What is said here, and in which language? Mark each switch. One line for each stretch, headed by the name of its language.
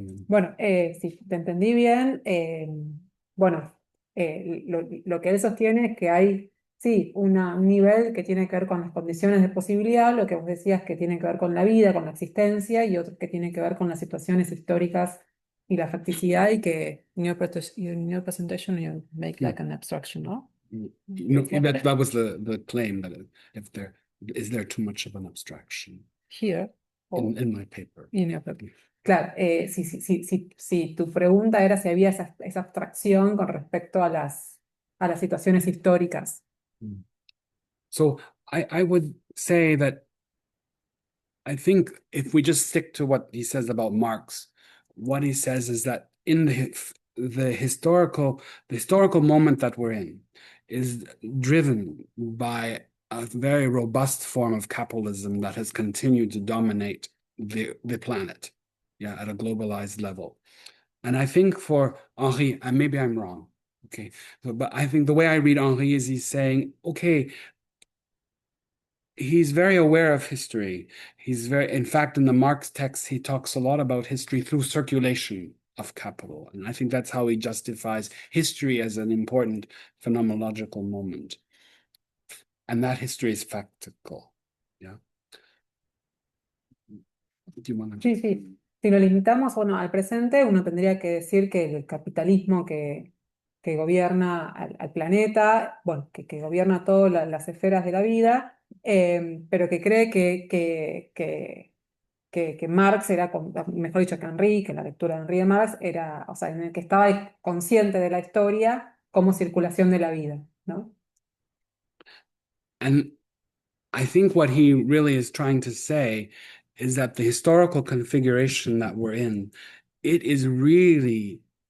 Spanish: Bueno, si te entendí bien, bueno, lo que él sostiene es que hay, sí, un nivel que tiene que ver con las condiciones de posibilidad, lo que vos decías que tiene que ver con la vida, con la existencia, y otro que tiene que ver con las situaciones históricas y la facticidad, y que
English: in your presentation you make like an abstraction,
Spanish: ¿no?
English: No, that was the claim that if there is there too much of an abstraction Here. in my paper. In your paper.
Spanish: Claro, si tu pregunta era si había esa abstracción con respecto a las situaciones históricas.
English: So I would say that I think if we just stick to what he says about Marx, what he says is that in the historical moment that we're in is driven by a very robust form of capitalism that has continued to dominate the planet, yeah, at a globalized level. And I think for Henri, and maybe I'm wrong, okay, but I think the way I read Henri is he's saying, okay, he's very aware of history. In fact, in the Marx text, he talks a lot about history through circulation of capital. And I think that's how he justifies history as an important phenomenological moment. And that history is factical. Yeah. Do you want to...
Spanish: Sí. Si lo limitamos, bueno, al presente, uno tendría que decir que el capitalismo que gobierna al planeta, bueno, que gobierna todas las esferas de la vida, pero que cree que Marx era, mejor dicho, que Henri, que la lectura de Henri de Marx era, o sea, en el que estaba consciente de la historia como circulación de la vida, ¿no?
English: And I think what he really is trying to say is that the historical configuration that we're in, it is really